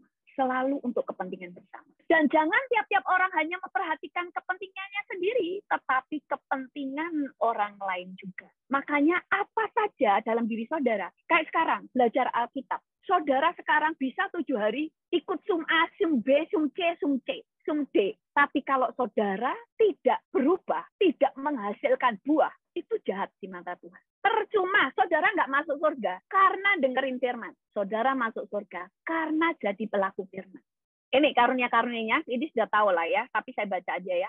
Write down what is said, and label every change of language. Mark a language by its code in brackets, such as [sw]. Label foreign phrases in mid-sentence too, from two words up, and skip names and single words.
[id] Selalu untuk kepentingan bersama. Dan jangan tiap-tiap orang hanya memperhatikan kepentingannya sendiri, tetapi kepentingan orang lain juga. Makanya apa saja dalam diri saudara. Kayak sekarang, belajar Alkitab. Saudara sekarang bisa 7 hari ikut sum A, sum B, sum C, sum C, sum D. Tapi kalau saudara tidak berubah, tidak menghasilkan buah, itu jahat di mata Tuhan. Percuma, saudara nggak masuk surga karena dengerin firman. Saudara masuk surga karena jadi pelaku firman. Ini karunia-karunianya, ini sudah tahu lah ya, tapi saya baca aja ya.